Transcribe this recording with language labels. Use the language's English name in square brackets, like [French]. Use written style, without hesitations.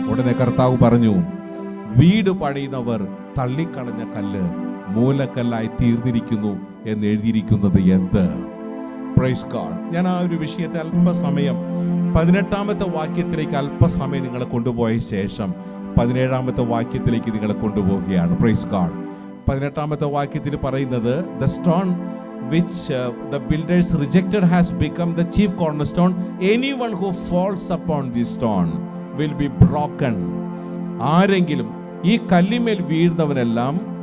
[Malayalam] ഉടനെ കർത്താവ് പറഞ്ഞു, വീട് പണിയുന്നവർ തള്ളിക്കളഞ്ഞ കല്ല് മൂലക്കല്ലായി തീർന്നിരിക്കുന്നു എന്ന് എഴുതിയിരിക്കുന്നത് എന്ത്? [English] Praise God. [Malayalam] ഞാൻ ആ ഒരു വിഷയത്തെ അല്പസമയം 18-ാമത്തെ വാക്യത്തിലേക്ക് അല്പസമയം നിങ്ങളെ കൊണ്ടുപോയ ശേഷം 17-ാമത്തെ വാക്യത്തിലേക്ക് നിങ്ങളെ കൊണ്ടുപോവുകയാണ്. [English] Praise God. [Malayalam] 18-ാമത്തെ വാക്യത്തിൽ പറയുന്നത്, [English] The stone which the builders rejected has become the chief cornerstone. Anyone who falls upon this stone will be broken. [Malayalam] ആരെങ്കിലും ഈ കല്ലിന്മേൽ വീഴുന്നവനെല്ലാം